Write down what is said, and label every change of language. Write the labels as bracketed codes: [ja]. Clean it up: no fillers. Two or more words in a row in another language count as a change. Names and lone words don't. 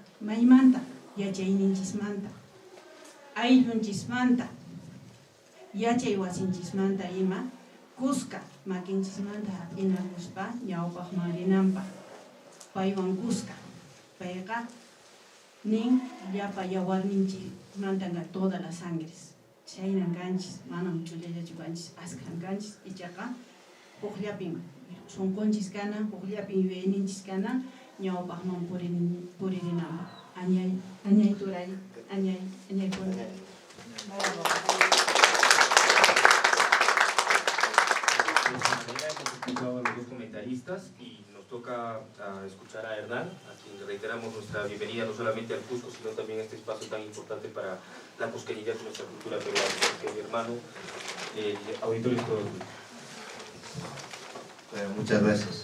[qu] Maymanta yachayninchismanta, ayllunchismanta, yachay wasinchismanta ima, kusqa makinchismanta hap'inakuspa ñawpaqman rinanpaq. Paywan kusqa, payqa nin llapa yawarninchimanta todas las sangres. Chaynan kanchis, manam chullallachukanchis, askan kanchis, ichaqa puqllapin sunqunchis kanan, puqllapin yuyayninchis kanan, ñawpaqman puririnanpaq. Añay turay, añay kuna. [es] dos comentaristas y nos toca escuchar a Hernán, a quien le reiteramos nuestra bienvenida no solamente al Cusco, sino también a este espacio tan importante para la cusqueñidad de nuestra cultura peruana. Porque, mi hermano, auditorio todo. Muchas gracias.